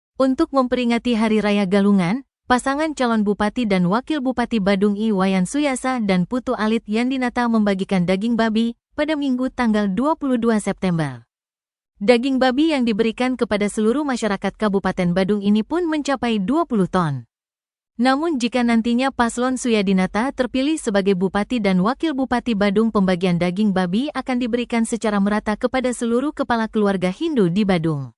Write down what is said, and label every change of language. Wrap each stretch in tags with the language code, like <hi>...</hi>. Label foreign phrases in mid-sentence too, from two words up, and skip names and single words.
<id>Untuk memperingati Hari Raya Galungan, pasangan calon Bupati dan Wakil Bupati Badung I Wayan Suyasa dan Putu Alit Yandinata membagikan daging babi pada Minggu tanggal 22 September. Daging babi yang diberikan kepada seluruh masyarakat Kabupaten Badung ini pun mencapai 20 ton. Namun jika nantinya Paslon Suyadinata terpilih sebagai Bupati dan Wakil Bupati Badung, pembagian daging babi akan diberikan secara merata kepada seluruh kepala keluarga Hindu di Badung.</id>